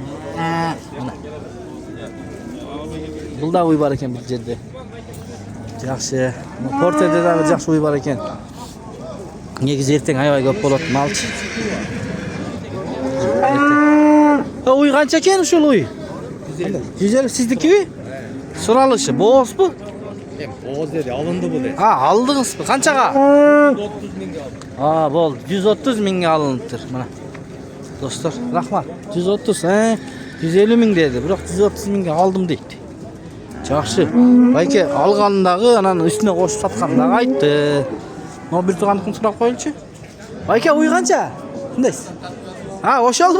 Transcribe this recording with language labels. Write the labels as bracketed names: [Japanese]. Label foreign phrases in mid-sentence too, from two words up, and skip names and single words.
[Kyrgyz] Бул да уй бар экен бир жерде. Жакшы. Портерде дагы жакшы уй бар экен. Негизи эртең аябай көп болот малчы. Уй канча экен ушул уй? 150 сиздикиби? Суралышы боозбу? [Turkish] Oğuz dedi, alındı bu dedi. [Kyrgyz] Алдыңызбы? Канчага? [Turkish] 130 bin aldı. [Kyrgyz] Болду. 130 миңге алыныптыр. Мына. Достор, рахмат. 130, 150 миң деди. Бирок 130 миңге алдым дейт. Жакшы. Байке алгандагы анан үстүнө кошуп саткандагы айтты. Но бир туугандыкын сурап коелучу. Байке уй канча? Кандайсыз? Ошолбу?